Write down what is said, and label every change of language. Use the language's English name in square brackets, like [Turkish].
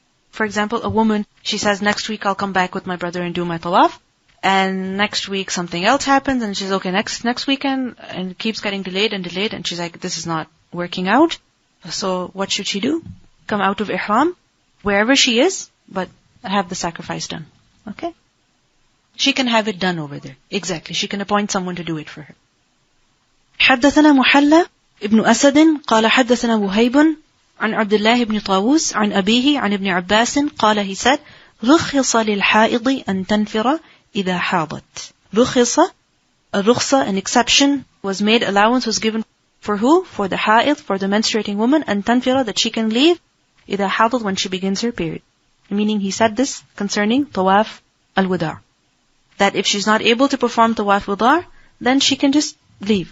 [English] For example, a woman, she says, next week I'll come back with my brother and do my tawaf, and next week something else happens, and she's okay, next weekend, and it keeps getting delayed, and she's like, this is not working out. So what should she do? Come out of Ihram, wherever she is, but have the sacrifice done. Okay? She can have it done over there. Exactly. She can appoint someone to do it for her. [Arabic] حدثنا محلى ابن أسد قال حدثنا وهيب عن عبد الله بن طاووس عن أبيه عن ابن عباس قال [English] he said [Arabic] رخص للحائض أن تنفر إذا حاضت. [English] رخص, a rukhsa, an exception was made, allowance was given for who? For the haid, for the menstruating woman, and tanfira, that she can leave [Arabic] إذا حاضت, [English] when she begins her period. Meaning he said this concerning Tawaf al-Wada', that if she's not able to perform Tawaf al-Wada', then she can just leave.